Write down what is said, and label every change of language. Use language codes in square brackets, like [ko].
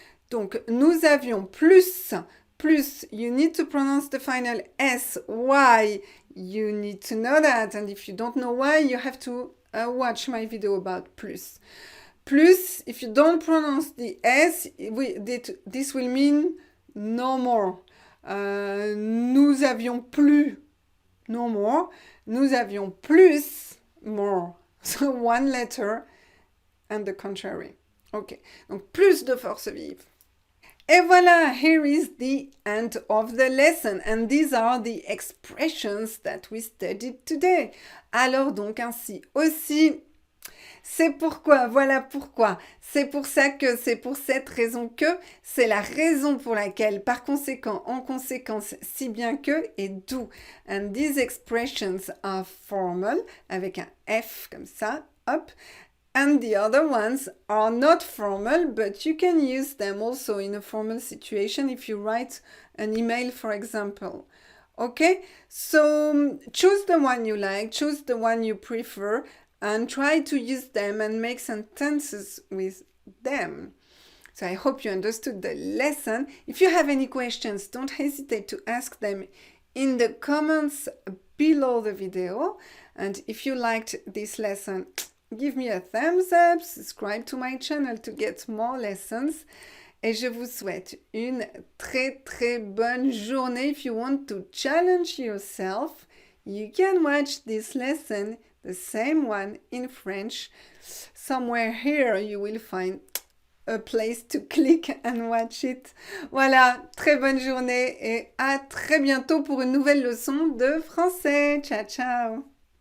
[fr] Donc, nous avions plus, [en] you need to pronounce the final S. Why? You need to know that. And if you don't know why, you have to watch my video about plus. Plus, if you don't pronounce the S, this will mean no more. [fr] Nous avions plus, [en] no more. [fr] Nous avions plus, more. [en] So one letter and the contrary. Ok, [fr] donc plus de force vive. Et voilà, [en] here is the end of the lesson. And these are the expressions that we studied today. [fr] Alors donc ainsi aussi, c'est pourquoi, voilà pourquoi. C'est pour ça que, c'est pour cette raison que, c'est la raison pour laquelle, par conséquent, en conséquence, si bien que, et d'où. [en] And these expressions are formal, [fr] avec un F comme ça, hop. [en] And the other ones are not formal, but you can use them also in a formal situation if you write an email, for example. Okay? So choose the one you like, choose the one you prefer, and try to use them and make sentences with them. So I hope you understood the lesson. If you have any questions, don't hesitate to ask them in the comments below the video. And if you liked this lesson, give me a thumbs up, subscribe to my channel to get more lessons. [fr] Et je vous souhaite une très très bonne journée. [en] If you want to challenge yourself, you can watch this lesson, the same one in French. Somewhere here you will find a place to click and watch it. [fr] Voilà, très bonne journée et à très bientôt pour une nouvelle leçon de français. Ciao, ciao!